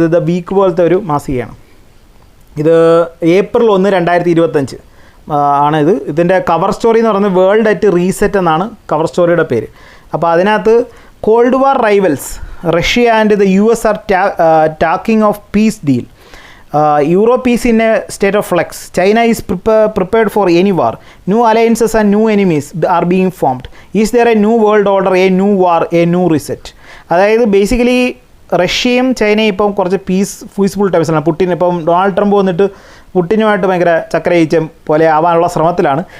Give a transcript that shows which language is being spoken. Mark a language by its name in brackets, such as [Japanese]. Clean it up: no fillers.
[Malayalam] ഇത് വീക്ക് പോലത്തെ ഒരു മാസികയാണ്. ഇത് April 1, 2025 ആണിത്. ഇതിൻ്റെ കവർ സ്റ്റോറി എന്ന് പറയുന്നത് വേൾഡ് അറ്റ് റീസെറ്റ് എന്നാണ് കവർ സ്റ്റോറിയുടെ പേര്. അപ്പോൾ അതിനകത്ത് [English] Cold war rivals, Russia and the US are talking of peace deal. Europe is in a state of flux. China is prepared for any war. New alliances and new enemies are being formed. Is there a new world order, a new war, a new reset? [Malayalam] അതായത് basically റഷ്യയും ചൈനയും ഇപ്പം കുറച്ച് peaceful ടൈംസിലാണ്. ഇപ്പം Donald Trump വന്നിട്ട് പുട്ടിനുമായിട്ട് ഭയങ്കര ചക്രയിച്ച പോലെ ആവാനുള്ള ശ്രമത്തിലാണ്.